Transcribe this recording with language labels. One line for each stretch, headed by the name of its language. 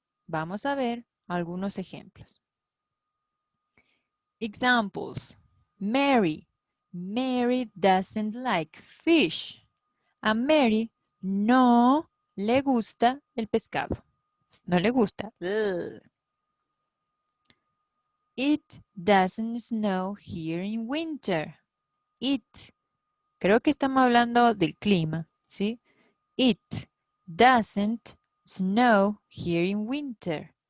Spanish: Vamos a ver algunos ejemplos. Examples.
English: Mary doesn't like fish.
Spanish: A Mary no le gusta el pescado. No le gusta. Ugh.
English: It doesn't snow here in winter. It.
Spanish: Creo que estamos hablando del clima, ¿sí?
English: It doesn't snow here in winter.